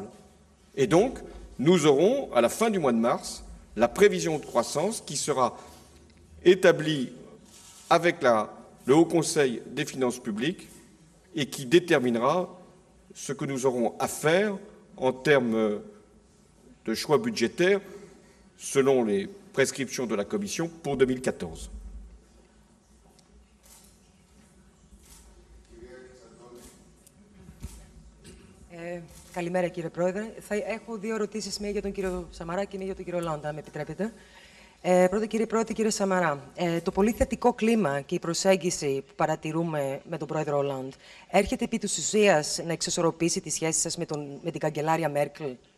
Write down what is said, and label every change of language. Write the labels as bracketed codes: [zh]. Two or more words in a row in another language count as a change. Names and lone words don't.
[fr] Et donc, nous aurons, à la fin du mois de mars, la prévision de croissance qui sera établie avec le Haut Conseil des finances publiques et qui déterminera ce que nous aurons à faire en termes de choix budgétaires selon les prescriptions de la Commission pour 2014. [el] Καλημέρα κύριε Πρόεδρε. Θα έχω 2 ερωτήσεις, μία για τον κύριο Σαμαρά και μία για τον κύριο Λόντα, αν με επιτρέπετε. Πρώτα κύριε Πρόεδρε, κύριε Σαμαρά, το πολύ θετικό κλίμα και η προσέγγιση που παρατηρούμε με τον πρόεδρο Ολάντ έρχεται επί της ουσίας να εξισορροπήσει τις σχέσεις σας με την καγκελάρια Μέρκελ?